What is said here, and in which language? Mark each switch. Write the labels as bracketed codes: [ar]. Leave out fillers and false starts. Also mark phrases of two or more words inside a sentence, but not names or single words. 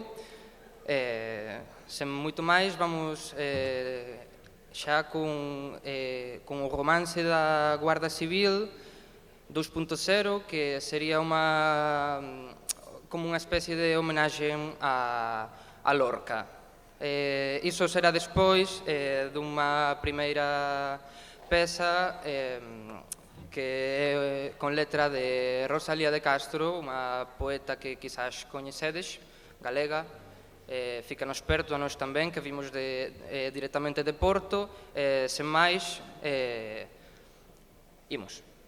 [pt] Sem muito mais, vamos já com o Romance da Guarda Civil 2.0, que seria como uma espécie de homenagem a Lorca. Isso será depois de uma primeira peça que é [gl] con letra de Rosalía de Castro, unha poeta que quizás coñecedes, galega, fica nos perto a nós tamén, que vimos directamente de Porto. Sen máis, imos.